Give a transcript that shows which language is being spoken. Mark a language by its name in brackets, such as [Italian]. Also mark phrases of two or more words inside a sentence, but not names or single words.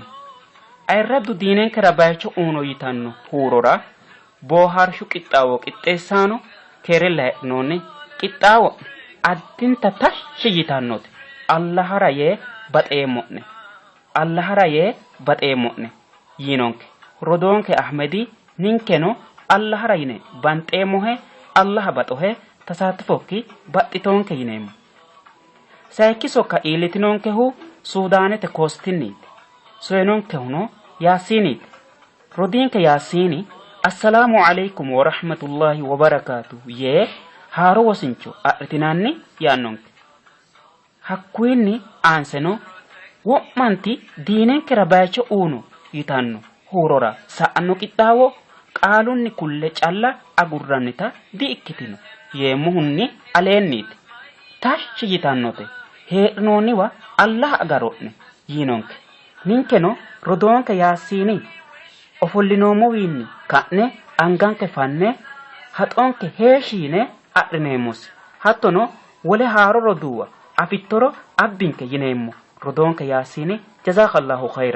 [Sidamo] ayirraddu diinenkera bayicho uno yitanno huurora boohaarshu qixxaawo qixxeessaano keerella he'noonni qixxaawo addinta tashshi yitannote Allahara yee baxeemmo'ne Allahara yee baxeemmo'ne yinonke rodonke Ahmedi ninkeno Allahara yine banxeemmohe Allaha baxohe tasatfokki baxxitonke yineemmo. Sayikki sokka iillitinonkehu Suudaanete koostinniiti soyenonkehuno Yaasiiniiti rodinke Yaasiini [Arabic] السلام عليكم ورحمة الله وبركاته [Sidamo] yee haaro wosincho adhitinanni yaannonke. Hakkuinni aanseno wo'manti diinenkera bayicho uno yitanno huurora sa'anno qixxaawo qaalunni kulle calla agurrannita di ikkitino yeemmohunni aleenniiti tashshi yitannote hee'noonniwa Allah agaro'ne yinonke ninkeno rodonke Yaasiini ofollinoommowiinni ka'ne anganke fanne haxonke heeshiine adhineemmosi hattono wole haaro roduwa afittoro abbinke yineemmo rodonke Yaasiini [Arabic] جزاك الله خيرا.